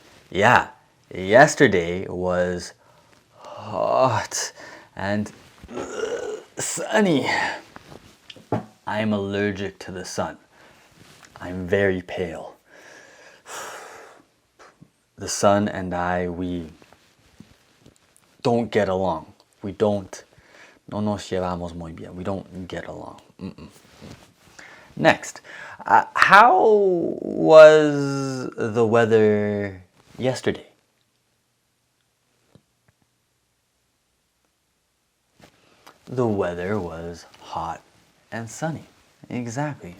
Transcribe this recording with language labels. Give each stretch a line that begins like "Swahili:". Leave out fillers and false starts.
English: Yeah, yesterday was hot and sunny. I'm allergic to the sun. I'm very pale. The sun and I, we don't get along.
Spanish: No nos llevamos muy bien.
English: We don't get along. Next, how was the weather yesterday? The weather was hot and sunny. Exactly.